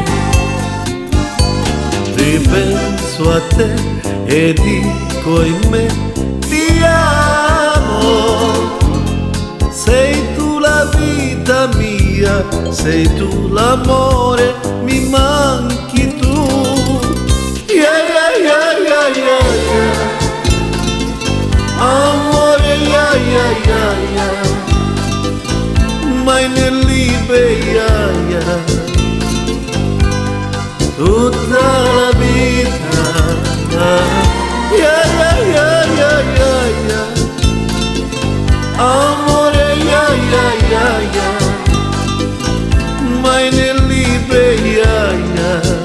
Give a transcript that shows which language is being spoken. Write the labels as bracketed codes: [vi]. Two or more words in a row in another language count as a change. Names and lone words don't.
[it] Ripenso a te e dico in me, ti amo. Sei tu la vita mia, sei tu l'amore, mi manchi tu. [en] Yeah, yeah, yeah, yeah, yeah, yeah. Amore, yeah, yeah, yeah, yeah. [de] Meine Liebe, [en] yeah, yeah. [it] Tutta la vita. [en] Yeah, yeah, yeah, yeah, yeah, yeah. Amore, yeah, yeah, yeah, yeah. [de] Meine Liebe, [en] yeah, yeah.